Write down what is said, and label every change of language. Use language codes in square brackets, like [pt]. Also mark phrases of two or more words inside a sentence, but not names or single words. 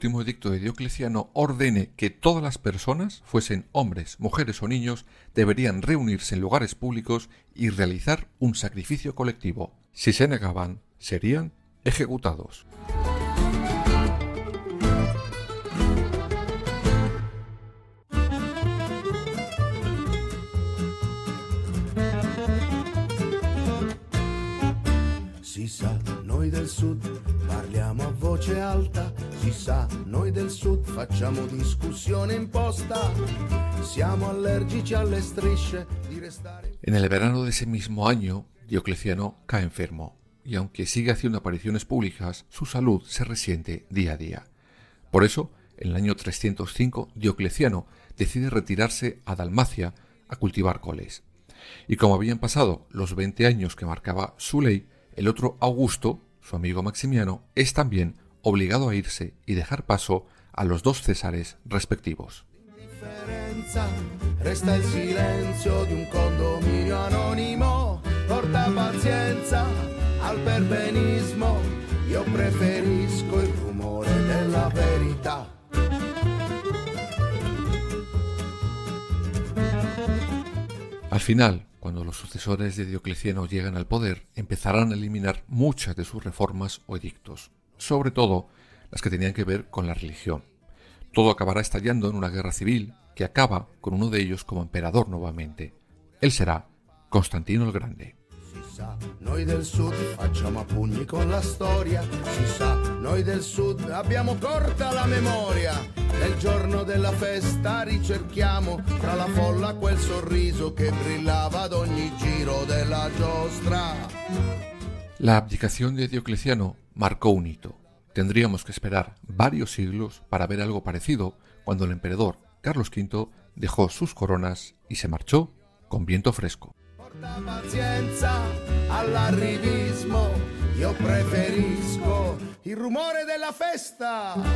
[es] último edicto de Diocleciano ordene que todas las personas, fuesen hombres, mujeres o niños, deberían reunirse en lugares públicos y realizar un sacrificio colectivo. Si se negaban, serían ejecutados. [it] Si sa, noi del sud parliamo a voce alta, si sa, noi del sud facciamo discussione imposta, siamo allergici alle strisce di restare... [es] En el verano de ese mismo año, Diocleciano cae enfermo, y aunque sigue haciendo apariciones públicas, su salud se resiente día a día. Por eso, en el año 305, Diocleciano decide retirarse a Dalmacia a cultivar coles. Y como habían pasado los 20 años que marcaba su ley, el otro Augusto, su amigo Maximiano, es también obligado a irse y dejar paso a los 2 Césares respectivos. [it] Resta il silenzio di un condominio anonimo, porta pazienza al perbenismo, io preferisco il rumore della verità. [es] Al final, cuando los sucesores de Diocleciano llegan al poder, empezarán a eliminar muchas de sus reformas o edictos, sobre todo las que tenían que ver con la religión. Todo acabará estallando en una guerra civil que acaba con uno de ellos como emperador nuevamente. Él será Constantino el Grande. [it] Si sa, noi del sud facciamo a pugni con la storia, si sa, noi del sud abbiamo corta la memoria, nel giorno della festa ricerchiamo tra la folla quel sorriso che brillava ad ogni giro della giostra. [es] La abdicación de Diocleciano marcó un hito. Tendríamos que esperar varios siglos para ver algo parecido cuando el emperador Carlos V dejó sus coronas y se marchó con viento fresco. [it] Porta pazienza all'arrivismo, io preferisco il rumore della festa.